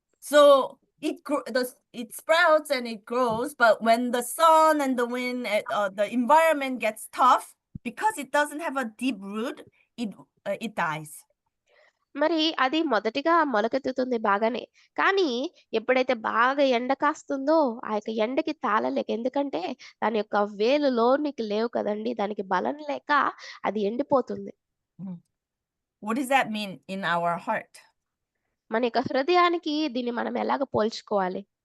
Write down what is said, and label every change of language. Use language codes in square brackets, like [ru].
[en] So it sprouts and it grows, but when the sun and the wind, the environment gets tough, because it doesn't have a deep root, it dies. [te] మరి అది మొదటిగా మొలకెత్తుతుంది బాగానే. కానీ ఎప్పుడైతే బాగా ఎండ కాస్తుందో ఆ యొక్క ఎండకి తాళలేక, ఎందుకంటే దాని యొక్క వేలు లోనికి లేవు కదండి, దానికి బలం లేక అది ఎండిపోతుంది. [en] What does that mean in our heart? [te] మన యొక్క హృదయానికి దీన్ని మనం ఎలాగ పోల్చుకోవాలి?